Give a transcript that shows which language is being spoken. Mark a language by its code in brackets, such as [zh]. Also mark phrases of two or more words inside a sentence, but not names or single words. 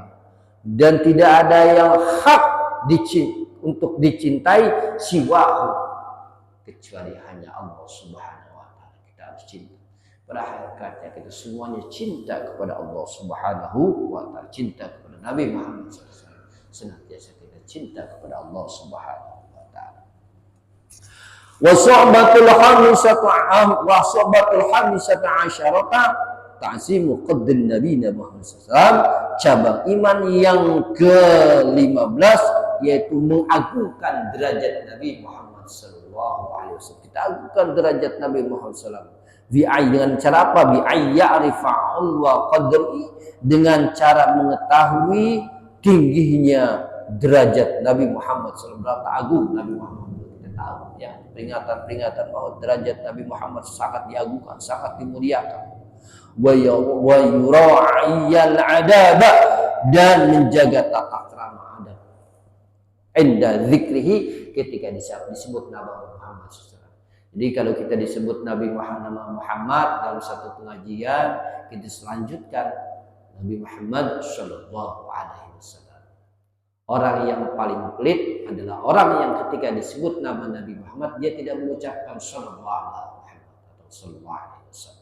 [id] Dan tidak ada yang hak untuk dicintai siwahu kecuali hanya Allah [ar] سبحانه وتعالى. [id] Kita harus cinta. Pada hakikatnya kita semuanya cinta kepada Allah [ar] سبحانه وتعالى, [id] cinta kepada Nabi Muhammad SAW. Senantiasa kita cinta kepada Allah [ar] سبحانه وتعالى. والشعبة الخامسة عشرة تعظيم قدر النبي محمد ﷺ. [id] Cabang iman yang ke-15 yaitu mengagungkan derajat Nabi Muhammad SAW. Kita agungkan derajat Nabi Muhammad SAW. Dengan cara apa? [ar] بأن يعرف علو قدره, [id] dengan cara mengetahui tingginya derajat Nabi Muhammad SAW. Berapa agung Nabi Muhammad, kita tahu ya, peringatan-peringatan bahwa derajat Nabi Muhammad sangat diagungkan, sangat dimuliakan. [ar] ويراعي الأدب, [id] dan menjaga tata krama adab. [ar] عند ذكره, [id] ketika disebut Nabi Muhammad SAW. Jadi kalau kita disebut Nabi Muhammad dalam satu pengajian, kita selanjutkan Nabi Muhammad [ar] صلى الله عليه وسلم. [id] Orang yang paling pelit adalah orang yang ketika disebut nama Nabi Muhammad dia tidak mengucapkan [ar] صلى الله عليه [id] atau [ar] صلى الله عليه وسلم.